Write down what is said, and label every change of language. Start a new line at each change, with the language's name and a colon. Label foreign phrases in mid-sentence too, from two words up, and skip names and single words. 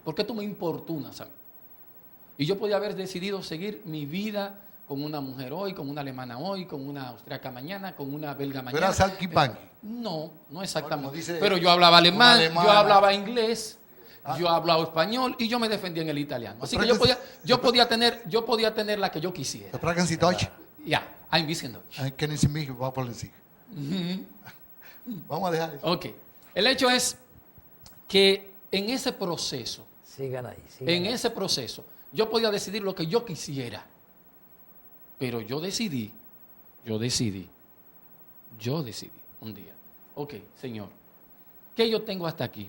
Spanish: ¿Por qué tú me importunas a mí? Y yo podía haber decidido seguir mi vida con una mujer hoy, con una alemana hoy, con una austriaca mañana, con una belga mañana. Era salquipangui. No exactamente. Como dice Pero yo hablaba una alemán, alemana. yo hablaba inglés, yo hablaba español y yo me defendía en el italiano. Así que yo podía tener la que yo quisiera.
German: Sprechen Sie Deutsch? Ya, ein bisschen Deutsch. Kennen Sie mich? Was wollen Sie?
Spanish: Vamos a dejar eso. Ok. El hecho es que en ese proceso, Sigan ahí. en ese proceso, yo podía decidir lo que yo quisiera. Pero yo decidí un día, ok, Señor, ¿qué yo tengo hasta aquí?